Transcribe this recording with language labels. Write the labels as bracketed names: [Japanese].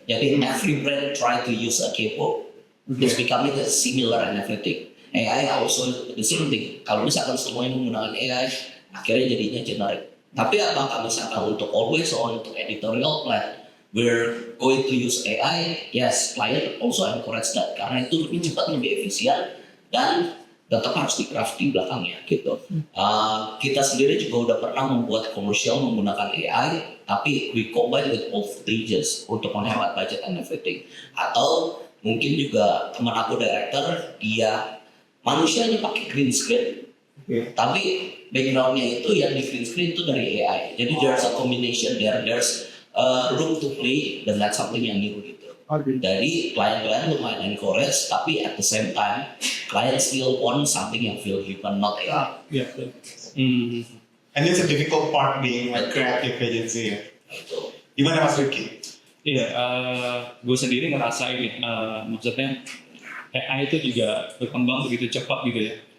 [English] Jadi every brand try to use a K-pop, it's becoming similar and everything. AI also the same thing. [Indonesian] Kalau misalkan semuanya menggunakan AI, akhirnya jadinya generic. Tapi apakah misalkan untuk [English] always on untuk editorial plan, we're going to use AI? Yes, client also encourage that [Indonesian] karena itu lebih cepat, lebih efisien dan tetap harus di-craft di belakangnya gitu. Kita sendiri juga udah pernah membuat komersial menggunakan AI, tapi [English] we combine with all footages [Indonesian] untuk menghemat budget [English] and everything. [Indonesian] Atau mungkin juga teman aku director, dia manusianya pakai green screen, tapi backgroundnya itu yang di green screen itu dari AI. [English] Jadi there's a combination there's room to play dan that's something yang new gitu. [Indonesian] Dari klien-klien lumayan [English] encourage, tapi at the same time klien still want something yang feel human, not AI. And it's a difficult part being a creative agency ya. [Indonesian] Gitu. Gimana Mas Rifki? Iya, gue sendiri ngerasain maksudnya AI itu juga berkembang begitu cepat gitu ya.